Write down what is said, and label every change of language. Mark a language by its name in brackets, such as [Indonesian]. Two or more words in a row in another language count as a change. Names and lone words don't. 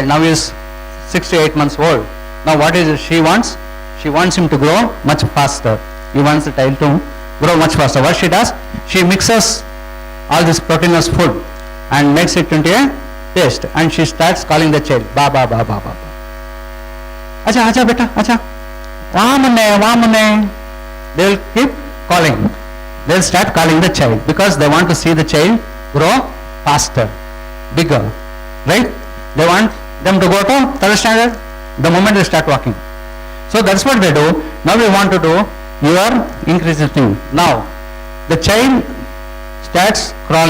[English] Now he is 6 to 8 months old. Now what is it she wants? She wants him to grow much faster. He wants the child to grow much faster. What she does? She mixes all this proteinous food and makes it into a paste, and she starts calling the child, ba ba ba ba ba. [Hindi] Acha, acha beta, acha. Vamane, vamane. [English] They will keep calling. They will start calling the child because they want to see the child grow faster, bigger, right? They want them to go to third standard the moment they start walking. So that's what they do. Now we want to do your increasing thing. Now the child starts crawling.